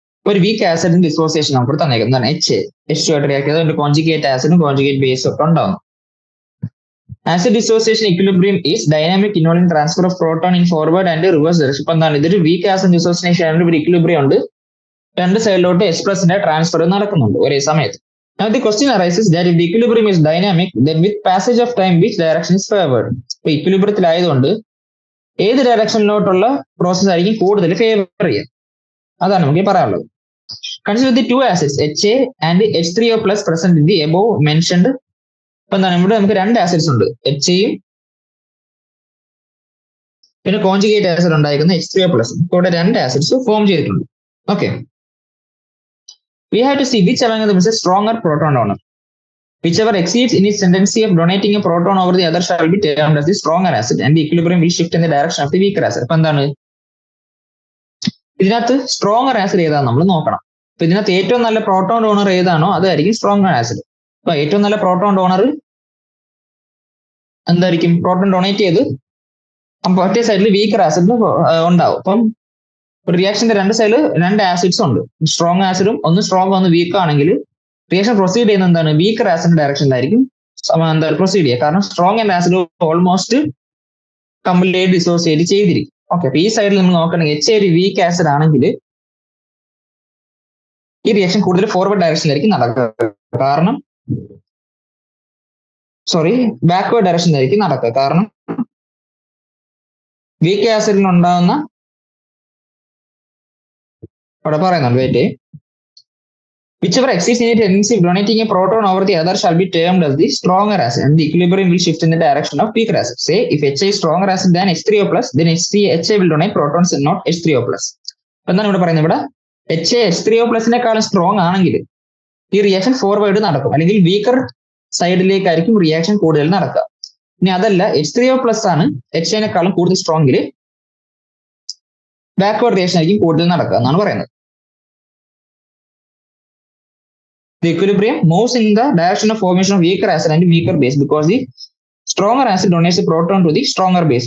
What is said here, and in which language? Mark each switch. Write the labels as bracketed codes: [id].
[ml] ഒരു week ആസിഡിന്റെ dissociation നമുക്ക് തന്നേക്കുന്നത് H2 ആയിട്ട് റിയാക്ട് ചെയ്ത് അതിന്റെ കോൺജുഗേറ്റ് ആസിഡും കോൺജുഗേറ്റ് ബേസും ഒക്കെ ഉണ്ടാവും. [en] Acid dissociation equilibrium is dynamic involving transfer of proton in forward and reverse direction. [ml] ഇപ്പൊ എന്താണ് ഇതൊരു വീക്ക് ആസിഡ് ഡിസോസിയേഷൻ ആയിട്ട് ഒരു ഇക്വിലിബ്രിയം ഉണ്ട്, രണ്ട് സൈഡിലോട്ട് H+ ട്രാൻസ്ഫർ നടക്കുന്നുണ്ട് ഒരേ സമയത്ത്. [en] Now the question arises that if the equilibrium is dynamic, then with passage of time which direction is favored? [ml] ഇപ്പൊ ഇക്വിലിബ്രിയത്തിലായതുകൊണ്ട് ഏത് ഡയറക്ഷനിലോട്ടുള്ള പ്രോസസ് ആയിരിക്കും കൂടുതൽ ഫേവർ ചെയ്യുക, അതാണ് നമുക്ക് പറയാനുള്ളത്. [en] Consider the two acids HA and H3O+ present in the above mentioned. [ml] ഇപ്പൊ എന്താണ് ഇവിടെ നമുക്ക് രണ്ട് ആസിഡ്സ് ഉണ്ട്, HAയും പിന്നെ കോൺജുഗേറ്റ് ആസിഡ് ഉണ്ടായിരിക്കുന്ന H3O+. ഇവിടെ രണ്ട് ആസിഡ്സ് ഫോം ചെയ്തിട്ടുണ്ട്. [en] Okay, we have to see which among them is a stronger proton donor. Whichever exceeds in its tendency of donating a proton over the other shall be termed as the stronger acid, and the equilibrium will shift in the direction of the weaker acid. [ml] അപ്പൊ എന്താണ് ഇതിനകത്ത് stronger acid ഏതാണെന്ന് നമ്മൾ നോക്കണം. അപ്പൊ ഇതിനകത്ത് ഏറ്റവും നല്ല പ്രോട്ടോൺ ഡോണർ ഏതാണോ അതായിരിക്കും സ്ട്രോങ്ങർ ആസിഡ്. അപ്പൊ ഏറ്റവും നല്ല പ്രോട്ടോൺ ഡോണർ എന്തായിരിക്കും? പ്രോട്ടോൺ ഡൊണേറ്റ് ചെയ്ത് അപ്പം ഒറ്റ സൈഡിൽ വീക്കർ ആസിഡ് ഉണ്ടാവും. അപ്പം റിയാക്ഷന്റെ രണ്ട് സൈഡിൽ രണ്ട് ആസിഡ്സ് ഉണ്ട്, സ്ട്രോങ് ആസിഡും ഒന്ന് സ്ട്രോങ് ഒന്ന് വീക്ക് ആണെങ്കിൽ റിയാക്ഷൻ പ്രൊസീഡ് ചെയ്യുന്ന എന്താണ് വീക്കർ ആസിഡ് ഡയറക്ഷനിലായിരിക്കും എന്താ പ്രൊസീഡ് ചെയ്യുക. കാരണം strong and acid almost complete dissociate ചെയ്തിരിക്കും. ഓക്കെ, അപ്പൊ ഈ സൈഡിൽ നമ്മൾ നോക്കണമെങ്കിൽ എച്ച് ഒരു വീക്ക് ആസിഡ് ആണെങ്കിൽ ഈ റിയാക്ഷൻ കൂടുതൽ ഫോർവേഡ് ഡയറക്ഷനിലായിരിക്കും നടക്കുക. കാരണം ബാക്ക്വേർഡ് ഡയറക്ഷനിലായിരിക്കും നടക്കുക. കാരണം വീക്ക് ആസിഡിന് ഉണ്ടാകുന്ന അവിടെ പറയുന്നുണ്ട്, [en] Wait, whichever exceeds in a tendency of donating a proton over the other shall be termed as the stronger acid, and the equilibrium will shift in the direction of weaker acid. Say if HA is stronger acid than H3O plus, then HA will donate protons and not H3O plus. [ml] എന്താണ് ഇവിടെ പറയുന്നത്? ഇവിടെ HA H3O പ്ലസിനെക്കാളും strong ആണെങ്കിൽ ഈ reaction forward നടക്കും, അല്ലെങ്കിൽ weaker സൈഡിലേക്കായിരിക്കും reaction കൂടുതൽ നടക്കുക. ഇനി അതല്ല H3O പ്ലസ് ആണ് HAനെക്കാളും കൂടുതൽ സ്ട്രോങ്ങിൽ ബാക്ക്വേർഡ് റിയാക്ഷൻ ആയിരിക്കും കൂടുതൽ നടക്കുക എന്നാണ് പറയുന്നത്. [en] The equilibrium moves in the direction of formation of weaker acid and weaker base because the stronger acid donates a proton to the stronger base.